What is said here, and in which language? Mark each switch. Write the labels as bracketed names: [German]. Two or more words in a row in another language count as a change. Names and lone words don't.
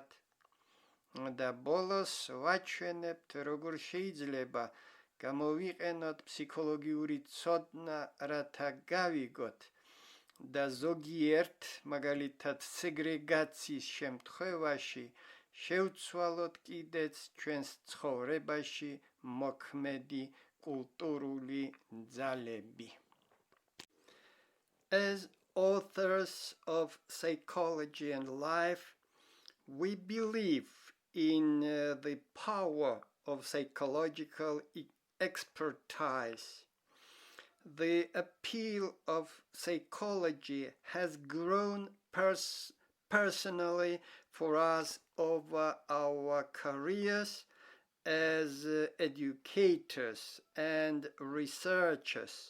[Georgian] და ბოლოს ვაჩვენებთ, როგორ შეიძლება გამოვიყენოთ ფსიქოლოგიური ცოდნა, რათა გავიგოთ და ზოგიერთ, მაგალითად სეგრეგაციის შემთხვევაში, შევცვალოთ კიდეც ჩვენს ცხოვრებაში მოქმედი კულტურული ძალები. [English] As authors of psychology and life, we believe in the power of psychological expertise. The appeal of psychology has grown personally for us over our careers as educators and researchers.